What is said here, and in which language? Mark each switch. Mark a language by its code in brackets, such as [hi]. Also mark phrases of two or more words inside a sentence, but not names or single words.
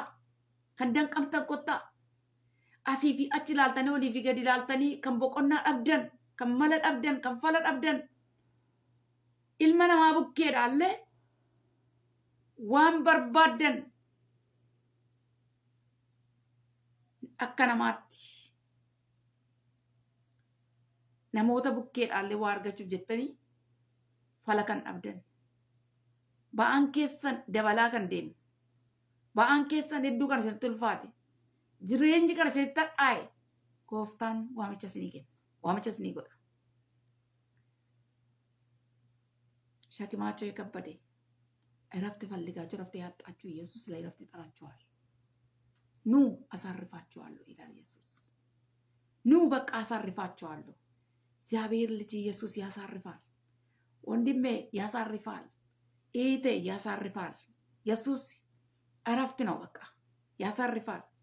[om] kan danqamtan kottaa, asii fi achi ilaaltanii olii fi gadi ilaaltanii kan boqonnaa dhabdan, kan mala dhabdan, kan fala dhabdan, ilma namaa bukkeedhaallee waan barbaaddan akka namaatti namoota bukkeedhaallee waa argachuuf jettanii fala kan dhabdan. Ba'aan keessan dabalaa kan deemu. Ba'aan keessan hedduu kan isinitti ulfaate. Jireenyi kan isinitti hadhaa'e. Gooftaan waamicha isinii kenna. Waamicha isinii godha. [am] ሸክማቸው የከበደ እረፍት ፈልጋችሁ እረፍት ያጣችሁ ኢየሱስ ላይ እረፍት ይጠራችኋል። ኑ አሳርፋችኋለሁ ይላል ኢየሱስ። ኑ በቃ አሳርፋችኋለሁ። እግዚአብሔር ልጅ ኢየሱስ ያሳርፋል። ወንድሜ ያሳርፋል። ኢቴ ያሳርፋል። ኢየሱስ እረፍት ነው። በቃ ያሳርፋል።